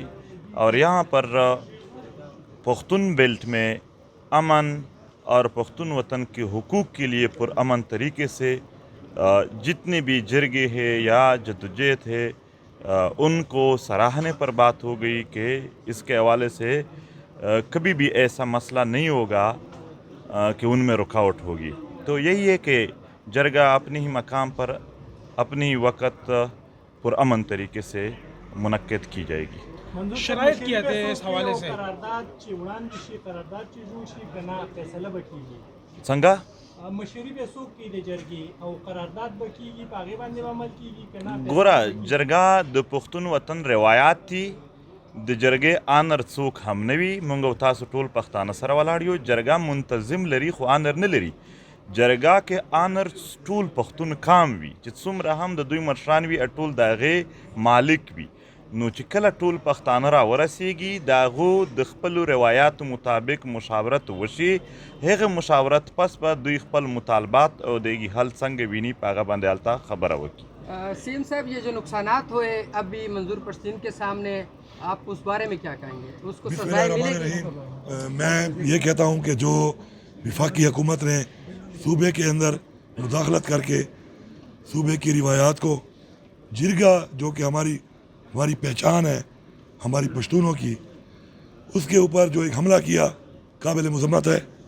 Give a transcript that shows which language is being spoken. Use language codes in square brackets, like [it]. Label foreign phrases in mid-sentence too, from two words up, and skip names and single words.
[ur] اور یہاں پر پختون بیلٹ میں امن اور پختون وطن کے حقوق کے لیے پرامن طریقے سے جتنے بھی جرگے ہے یا جدوجہد ہے ان کو سراہنے پر بات ہو گئی کہ اس کے حوالے سے کبھی بھی ایسا مسئلہ نہیں ہوگا کہ ان میں رکاوٹ ہوگی. تو یہی ہے کہ جرگہ اپنے ہی مقام پر اپنے ہی وقت پرامن طریقے سے منعقد کی جائے گی. شرائط کیا تھے اس حوالے سے [ps] संगा مشورې به څوک کوي د جرګې او قرارداد به کیږي په هغې باندې به عمل کیږي که نه؟ ګوره جرګه د پښتون وطن روایات دي، د جرګې آنر څوک هم نه وي. موږ او تاسو ټول پښتانه سره ولاړ یو. جرګه منتظم لري خو آنر نه لري. جرګه کې آنر ټول پښتون کام وي چې څومره هم د دوی مشران وي ټول د هغې مالک وي. نو چې کله ټول پښتانه را ورسیږي د هغو د خپلو روایاتو مطابق مشاورت وشي، هغه مشاورت پس به دوی خپل مطالبات او د هغې حل څنګه ویني په هغه باندې هلته خبره وکړي. [ur] سیم صاحب یہ جو نقصانات ہوئے ابھی منظور پشتین کے سامنے، آپ اس بارے میں کیا کہیں گے؟ اس کو سزائیں ملے گی؟ میں یہ کہتا ہوں کہ جو وفاقی حکومت نے صوبے کے اندر مداخلت کر کے صوبے کی روایات کو جرگہ جو کہ ہماری پہچان ہے ہماری پشتونوں کی، اس کے اوپر جو ایک حملہ کیا قابل مذمت ہے.